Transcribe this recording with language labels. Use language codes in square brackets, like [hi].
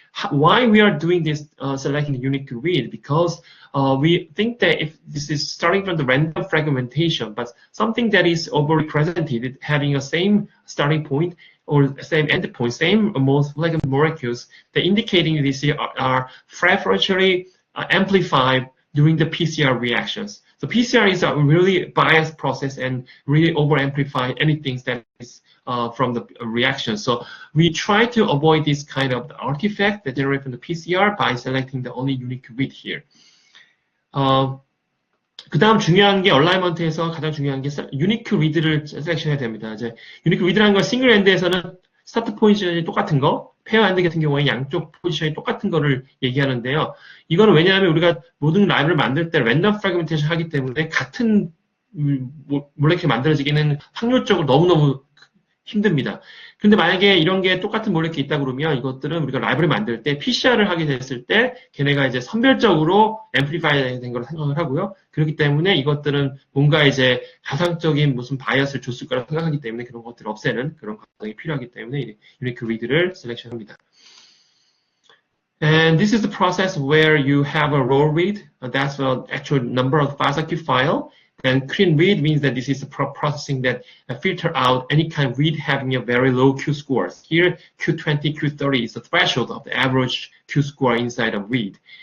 [en] Why we are doing this selecting the unique read? Because we think that if this is starting from the random fragmentation, but something that is overrepresented, having a same starting point or same end point, same molecules, that indicating these are preferentially amplified during the PCR reactions. So PCR is a really biased process and really over-amplify anything that is from the reaction. So we try to avoid this kind of artifact that generate from the PCR by selecting the only unique read here. [ko] 그 다음 중요한 게 얼라이먼트에서 가장 중요한 게 유니크 리드를 셀렉션해야 됩니다. 이제 유니크 리드라는 건 싱글 엔드에서는 스타트 포지션이 똑같은 거, 페어 엔드 같은 경우에 양쪽 포지션이 똑같은 거를 얘기하는데요. 이거는 왜냐하면 우리가 모든 라이브를 만들 때 랜덤 프래그멘테이션 하기 때문에 같은 몰레큘이 만들어지기는 확률적으로 너무너무 힘듭니다. 근데 만약에 이런 게 똑같은 몰레큘이 있다 그러면 이것들은 우리가 라이브를 만들 때 PCR을 하게 됐을 때 걔네가 이제 선별적으로 앰플리파이 된 걸 생각을 하고요. 그렇기 때문에 이것들은 뭔가 이제 가상적인 무슨 바이어스를 줬을 거라고 생각하기 때문에 그런 것들을 없애는 그런 과정이 필요하기 때문에 유니크 리드를 셀렉션합니다. [en] And this is the process where you have a row read. That's the actual number of FASTA-Q file. And clean read means that this is a processing that filter out any kind of read having a very low Q scores. Here, Q20, Q30 is the threshold of the average Q score inside of read.